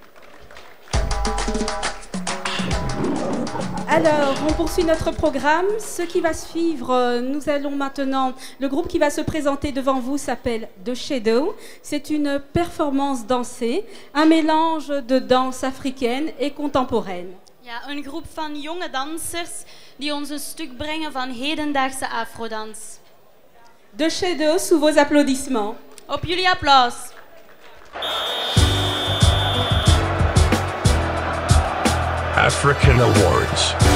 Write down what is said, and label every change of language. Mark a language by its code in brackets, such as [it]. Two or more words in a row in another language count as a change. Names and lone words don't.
[fr] Alors, on poursuit notre programme. Ce qui va suivre, nous allons maintenant... Le groupe qui va se présenter devant vous s'appelle The Shadow. C'est une performance dansée, un mélange de danse africaine et contemporaine. [nl] Ja, een groep van jonge dansers die ons een stuk brengen van hedendaagse afrodans. [fr] The Shadow, sous vos applaudissements. [nl] Op jullie applaus. African Awards.